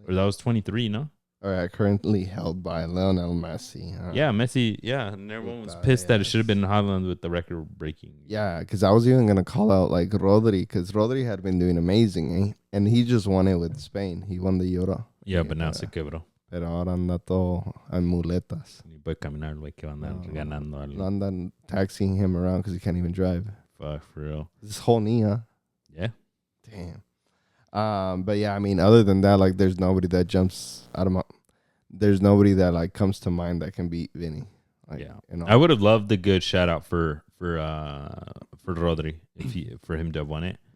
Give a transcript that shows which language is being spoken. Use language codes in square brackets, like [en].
[en] Or that was 23, no? All right, currently held by Lionel Messi. Huh? Yeah, Messi. Yeah, and everyone was pissed that it should have been Haaland with the record breaking. Yeah, because I was even gonna call out like Rodri, because Rodri had been doing amazing, eh? And he just won it with Spain. He won the Euro. Yeah, but now [es] se quebró. Pero ahora anda todo en muletas. Ni puede caminar, güey, que va a andar ganando algo. [en] No andan taxiing him around because he can't even drive. Fuck, for real. This whole knee, huh? Yeah. Damn. But yeah, I mean, other than that, like, there's nobody that jumps out of my. There's nobody that like comes to mind that can beat Vini. Like, yeah, you know. I would have loved the good shout out for Rodri for him to have won it.